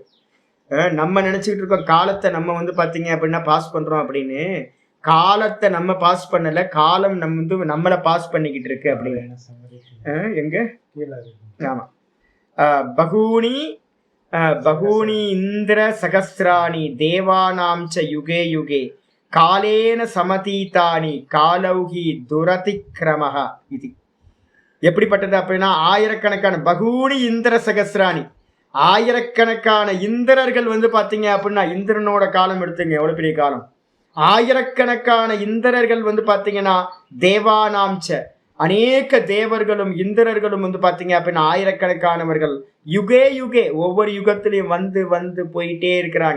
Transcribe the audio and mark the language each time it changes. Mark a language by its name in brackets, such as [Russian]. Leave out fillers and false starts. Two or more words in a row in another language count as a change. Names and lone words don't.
[Tamil] நம்ம நினைச்சுக்கிட்டு இருக்கோம் காலத்தை நம்ம வந்து பாத்தீங்க அப்படின்னா பாஸ் பண்றோம் அப்படின்னு. காலத்தை நம்ம பாஸ் பண்ணல, காலம் நம்ம வந்து நம்மளை பாஸ் பண்ணிக்கிட்டு இருக்கு அப்படின்னு. எங்க ஆமா, [Sanskrit] बहूनि इन्द्र सहस्राणि देवानां च युगे युगे कालेन समतीतानि कालौघि दुरतिक्रमः இது. [Tamil] எப்படிப்பட்டது அப்படின்னா ஆயிரக்கணக்கான [Sanskrit] बहूनि इन्द्र सहस्राणि, [Tamil] ஆயிரக்கணக்கான இந்திரர்கள் வந்து பாத்தீங்க அப்படின்னா இந்திரனோட காலம் எடுத்துங்க, எவ்வளவு பெரிய காலம். ஆயிரக்கணக்கான இந்திரர்கள் வந்து பாத்தீங்கன்னா தேவானாம்ச அநேக தேவர்களும் இந்திரர்களும் வந்து பாத்தீங்க அப்படின்னா ஆயிரக்கணக்கானவர்கள் [Sanskrit] युगे युगे [Tamil] ஒவ்வொரு யுகத்திலையும் வந்து வந்து போயிட்டே இருக்கிறாங்க.